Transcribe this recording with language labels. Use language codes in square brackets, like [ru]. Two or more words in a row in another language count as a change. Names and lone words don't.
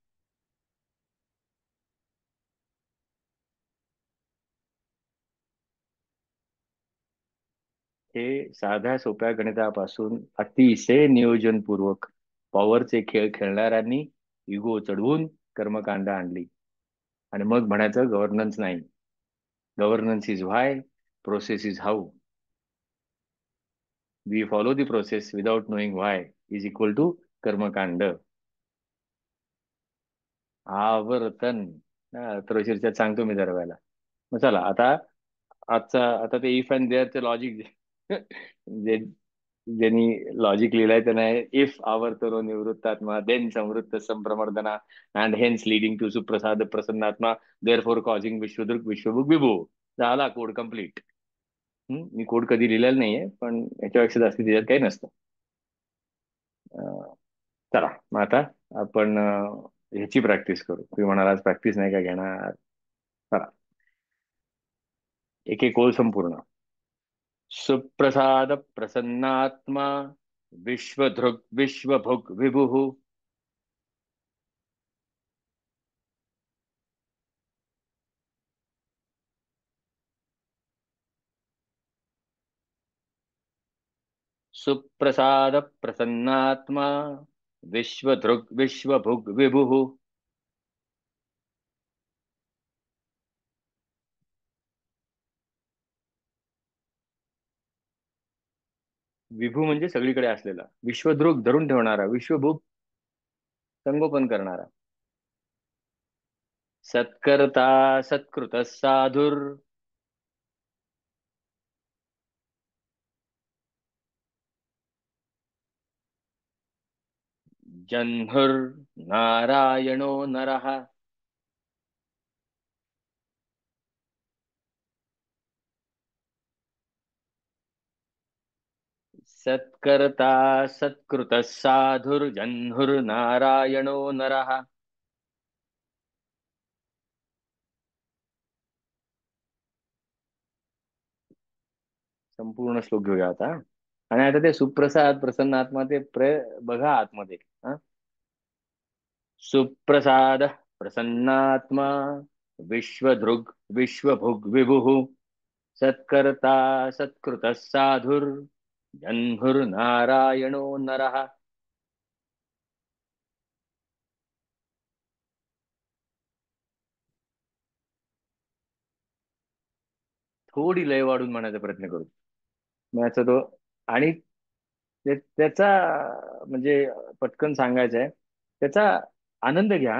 [mr] हे साध्या सोप्या गणितापासून अतिशय नियोजनपूर्वक पॉवरचे खेळ खेळणाऱ्यांनी इगो चढवून कर्मकांड आणली. आणि मग म्हणायचं गव्हर्नन्स नाही. [en] Governance is why, process is how. We follow the process without knowing why is equal to कर्मकांड. [mr] आवर्तन. त्रोशीरच्यात सांगतो मी जरा वेळेला. मग चला आता, आता ते [en] if and there's [mr] लॉजिक जे ज्यांनी लॉजिक लिहिलंय त्यांना, इफ [sa] आवर्तनो निवृत्तात्मा [mr] देन [sa] संवृत्त संप्रमर्दना [en] and hence leading to [sa] सुप्रसाद प्रसन्नात्मा [en] therefore causing [sa] विश्वदृक विश्वभुक विभू. [mr] झाला [en] code complete. [mr] मी कोड कधी लिहिलेला नाहीये, पण याच्यापेक्षा जास्ती त्याच्यात काही नसतं. अं, चला मग आता आपण ह्याची प्रॅक्टिस करू. तुम्ही म्हणाल आज प्रॅक्टिस नाही का घेणार. चला, एक एक ओळ संपूर्ण. [sa] सुप्रसाद प्रसन्नात्मा विश्वधृक् विश्वभुक् विभुः. सुप्रसाद प्रसन्नात्मा विश्वधृक् विश्वभुक् विभुः. [mr] विभू म्हणजे सगळीकडे असलेला, विश्वदृक् धरून ठेवणारा, विश्वभुक् संगोपन करणारा. [sa] सत्कर्ता सत्कृत साधुर, जह्नुर् नारायणो नरः. सत्कर्ता सत्कृत साधुर्जह्नुर्नारायणो नरः. [mr] संपूर्ण श्लोक घेऊया आता. आणि आता ते [sa] सुप्रसाद प्रसन्न आत्मा [mr] ते बघा आतमध्ये. हा, [sa] सुप्रसाद प्रसन्नात्मा विश्वधृग विश्वभुग विभुः सत्कर्ता सत्कृत साधुर जह्नुर्नारायणो नरः. [mr] थोडी लय वाढून म्हणायचा प्रयत्न करू. मग याचा तो, आणि त्याचा म्हणजे पटकन सांगायचं आहे, त्याचा आनंद घ्या.